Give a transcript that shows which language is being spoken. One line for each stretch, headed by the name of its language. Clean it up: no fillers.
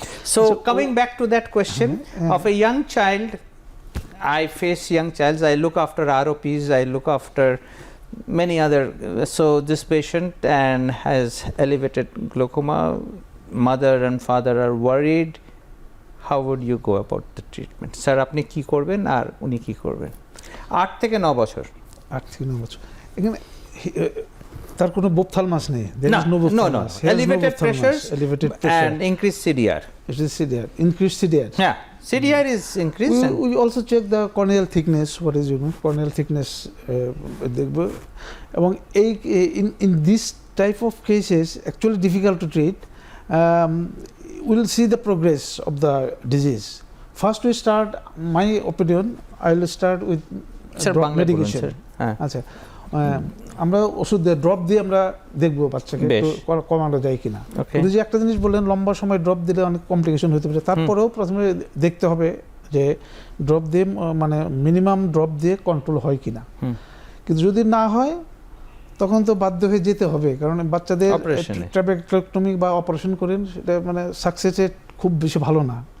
English: So coming back to that question of a young child, I face young childs, I look after ROPs, I look after many other, so this patient and has elevated glaucoma, mother and father are worried, how would you go about the treatment?
Bangla: Sir, আপনি কি করবেন আর উনি কি করবেন? 8 থেকে 9 বছর। 8 থেকে 9 বছর। এখানে তার কোনো বোপথালমাস নেই।
English: No. Elevated pressures and increased CDR. It is CDR. Increased CDR. Yeah. CDR is increased. We also check the corneal thickness. What is corneal thickness?
Bangla: দেখব এবং এই
English: in this type of cases actually difficult to treat. We will see the progress of the disease. First we start, my opinion, I will start with drop medication.
Bangla: আচ্ছা আমরা ওষুধ দিয়ে drop দিয়ে আমরা দেখব বাচ্চাকে একটু কমানো যায় কিনা। কিন্তু যে একটা জিনিস বললেন লম্বা সময় ড্রপ দিলে অনেক কমপ্লিকেশন হতে পারে, তারপরেও প্রথমে দেখতে হবে যে ড্রপ দিয়ে মানে মিনিমাম ড্রপ দিয়ে কন্ট্রোল হয় কিনা। কিন্তু যদি না হয় তখন তো বাধ্য হয়ে যেতে হবে, কারণ বাচ্চাদের ট্রাবেকুলেক্টমি বা অপারেশন করেন সেটা মানে সাকসেস রেট খুব বেশি ভালো না।